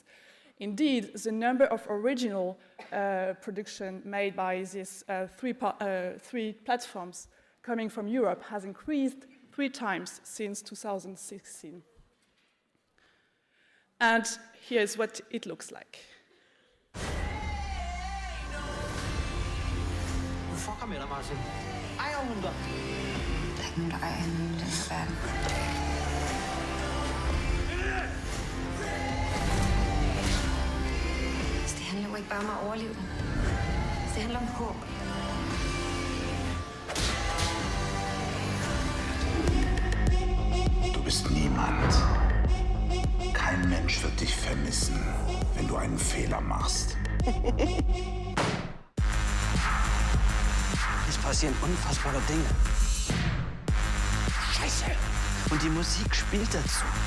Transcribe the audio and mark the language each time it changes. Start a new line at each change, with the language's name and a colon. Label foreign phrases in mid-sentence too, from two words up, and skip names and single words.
English: Indeed, the number of original production made by these 3 platforms coming from Europe has increased 3 times since 2016. And here's what it looks like.
Danish: Fucker med dig, Martin. Ejer hun dig? Der er ikke nogen, der ejer hende i den her verden. Det handler jo ikke bare om at overleve. Det handler om håb.
German: Du bist niemand. Kein Mensch wird dich vermissen, wenn du einen Fehler machst. Es passieren unfassbare Dinge. Scheiße! Und die Musik spielt dazu.